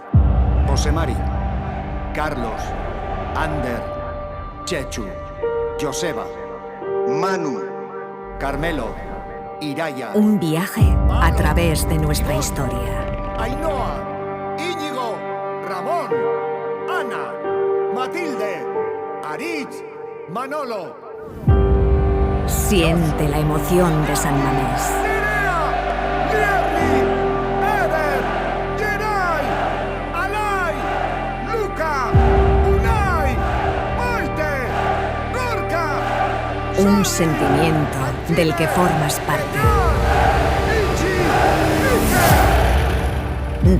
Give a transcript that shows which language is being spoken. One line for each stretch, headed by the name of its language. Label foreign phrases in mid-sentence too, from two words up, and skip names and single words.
Spanish: José Mari, Carlos, Ander, Chechu, Joseba, Manu, Carmelo, Iraya, Un viaje a través de nuestra historia. Ainhoa, Íñigo, Ramón, Ana, Matilde, Aritz, Manolo, Siente la emoción de San Mamés. Nerea, Nierri, Eder, Geray, Alay, Luca, Unai, Maite, Gorka, Un sentimiento del que formas parte. Ichi,